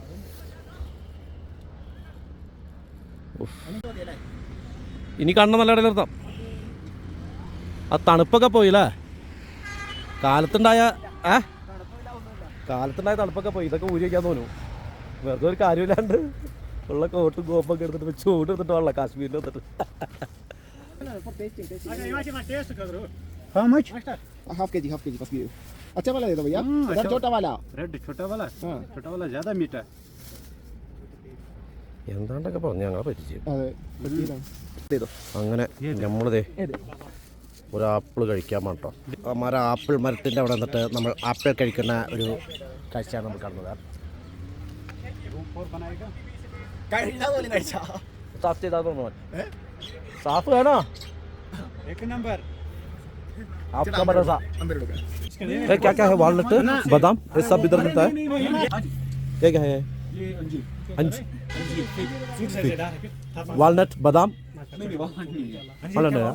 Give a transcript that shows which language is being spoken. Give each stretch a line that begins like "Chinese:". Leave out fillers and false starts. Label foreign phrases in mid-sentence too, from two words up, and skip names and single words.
Malayalam: ഇനി കാണണം നല്ല ഇടയിൽ നിർത്താം. ആ തണുപ്പൊക്കെ പോയില്ലേ? കാലത്തുണ്ടായ കാലത്തുണ്ടായ തണുപ്പൊക്കെ പോയി. ഇതൊക്കെ ഊരി വയ്ക്കാൻ തോന്നും. വെറുതെ ഒരു കാര്യമില്ലാണ്ട് ഉള്ള കോട്ടും കോപ്പൊക്കെ എടുത്തിട്ട് ചൂട് എടുത്തിട്ട് വേണല്ലോ കാശ്മീരിൽ വന്നിട്ട്.
English: How much?
Hindi: हाफ के जी बस ये अच्छा वाला दे दो भैया रेड छोटा वाला रेड छोटा वाला हाँ छोटा वाला ज़्यादा मीठा है
Malayalam: എന്താണ്ടൊക്കെ പറഞ്ഞു ഞങ്ങളെ പറ്റിച്ച്.
Hindi: अरे बत्तीस दे दो
Malayalam: അങ്ങനെ നമ്മളിതേ ഒരു ആപ്പിൾ കഴിക്കാൻ വേണ്ടോ. ആപ്പിൾ മരത്തിൻ്റെ അവിടെ നിന്നിട്ട് നമ്മൾ ആപ്പിൾ കഴിക്കുന്ന ഒരു കാഴ്ചയാണ് നമ്മൾ കാണുന്നത്. സാഫ് ചെയ്താൽ തോന്നുന്നു സാഫ് വേണോ
Hindi: एक नंबर आपका भरोसा अंदर लोग है. क्या क्या है वालनट बादाम ये सब इधर मिलता है. ये क्या है अंजीर वालनट बादाम वालनट है